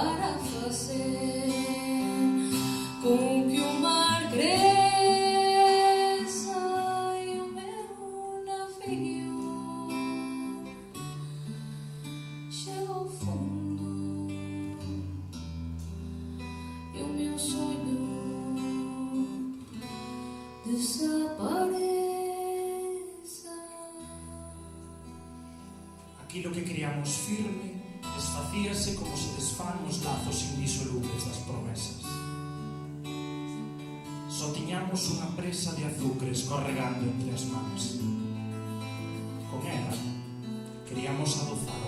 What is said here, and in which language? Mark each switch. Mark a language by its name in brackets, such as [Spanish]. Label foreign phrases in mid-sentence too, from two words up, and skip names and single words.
[Portuguese] com que o mar cresça e o meu navio chegue ao fundo e o meu sonho desapareça. [Galician] Aquilo que criamos firme desfacíase como se desfán os lazos indisolubles das promesas. Só tiñamos unha presa de azucre escorregando entre as mans. Con ela queríamos adoçar